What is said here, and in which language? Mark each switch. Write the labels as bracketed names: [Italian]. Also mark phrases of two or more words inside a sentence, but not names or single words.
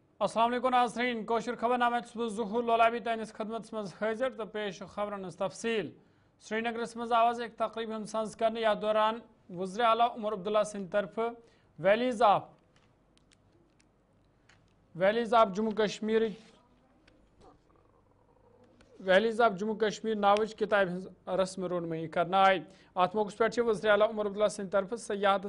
[Kashmiri] अस्सलाम वालेकुम नाज़रीन कोशर खबरनामे ज़ुहूर लोलाबी तानिस खदमत मज हाजिर तो पेश खबरन तफसील श्रीनगर मज आवाज़ एक तकरीब हम संस करने या दौरान वज़ीर आला उमर अब्दुल्ला सिंह तरफ वैलीज़ ऑफ जम्मू कश्मीर नावच किताब रस्म रोनमई करना आई अत मौके पे वज़ीर आला उमर अब्दुल्ला सिंह तरफ सयाहत